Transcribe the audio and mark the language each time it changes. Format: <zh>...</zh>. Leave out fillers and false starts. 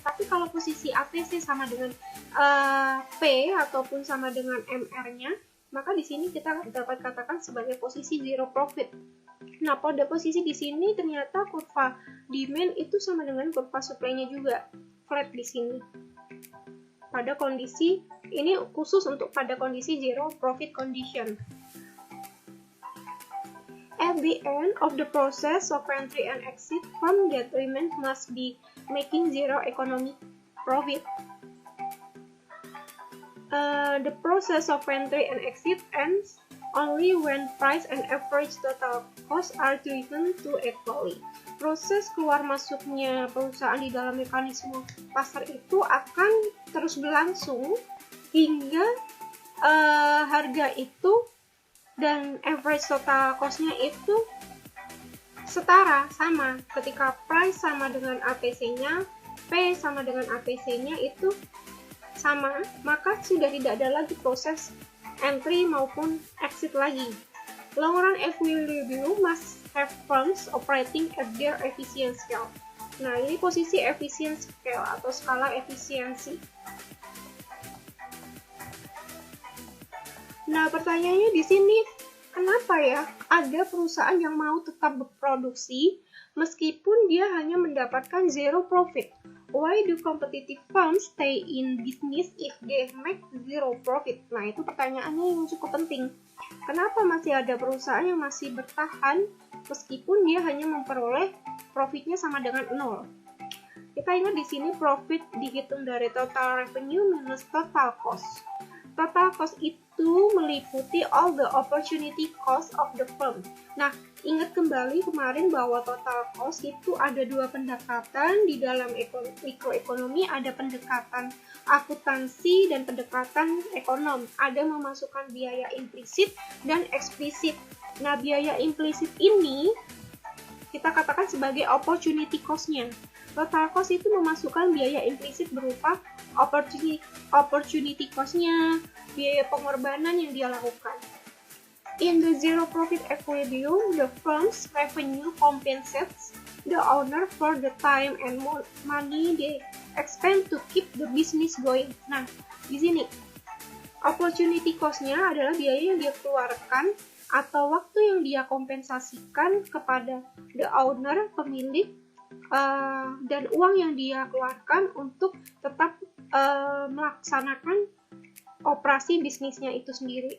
<id>Tapi kalau posisi ATC sama dengan P ataupun sama dengan MR-nya, maka di sini kita dapat katakan sebagai posisi zero profit. Nah, pada posisi di sini ternyata kurva demand itu sama dengan kurva supply-nya juga flat di sini. Pada kondisi ini khusus untuk pada kondisi zero profit condition.</id> <en>At the end of the process of entry and exit, firm that remains must be making zero economic profit. The process of entry and exit ends only when price and average total cost are driven to equally.</en> <id>Proses keluar masuknya perusahaan di dalam mekanisme pasar itu akan terus berlangsung hingga harga itu dan average total cost-nya itu setara, sama. Ketika price sama dengan ATC-nya, P sama dengan ATC-nya itu sama, maka sudah tidak ada lagi proses entry maupun exit lagi.</id> <en>Long run equilibrium must have firms operating at their efficient scale.</en> <id>Nah, ini posisi efficient scale atau skala efisiensi. Nah, pertanyaannya di sini, kenapa ya ada perusahaan yang mau tetap berproduksi meskipun dia hanya mendapatkan zero profit?</id> <en>Why do competitive firms stay in business if they make zero profit?</en> <id>Nah, itu pertanyaannya yang cukup penting. Kenapa masih ada perusahaan yang masih bertahan meskipun dia hanya memperoleh profitnya sama dengan 0? Kita ingat di sini profit dihitung dari total revenue minus total cost.</id> <en>Total cost</en> <id>itu meliputi</id> <en>all the opportunity cost of the firm.</en> <id>Nah, ingat kembali kemarin bahwa total cost itu ada dua pendekatan di dalam mikroekonomi, ada pendekatan akuntansi dan pendekatan ekonom. Ada memasukkan biaya implisit dan eksplisit. Nah, biaya implisit ini kita katakan sebagai opportunity cost-nya. Total cost itu memasukkan biaya implisit berupa opportunity cost-nya, biaya pengorbanan yang dia lakukan.</id> <en>In the zero profit equilibrium, the firm's revenue compensates the owner for the time and money they expend to keep the business going.</en> <id>Nah, di sini opportunity cost-nya adalah biaya yang dia keluarkan atau waktu yang dia kompensasikan kepada</id> <en>the owner,</en> <id>pemilik, dan uang yang dia keluarkan untuk tetap melaksanakan operasi bisnisnya itu sendiri.</id>